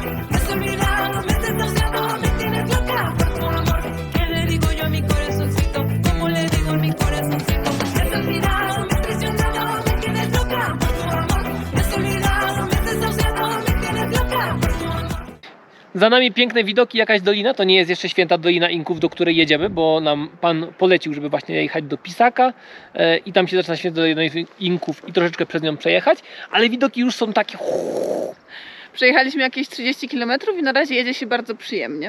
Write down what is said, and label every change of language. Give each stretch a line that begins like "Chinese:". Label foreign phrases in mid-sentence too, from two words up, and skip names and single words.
Spanish: Me has olvidado, me has desahuciado, me tienes loca por tu amor. ¿Qué le digo yo a mi corazoncito? ¿Cómo le digo a mi corazoncito? Me has olvidado, me has traicionado, me tienes loca por tu amor. Me has olvidado, me has desahuciado, me tienes loca por tu amor.
Polish: Za nami piękne widoki, jakaś dolina, to nie jest jeszcze święta Dolina Inków, do której jedziemy, bo nam pan polecił, żeby właśnie jechać do Pisaka i tam się zaczyna święta Dolina Inków i troszeczkę przez nią przejechać, ale widoki już są takie... Przejechaliśmy jakieś 30 km i na razie jedzie się bardzo przyjemnie.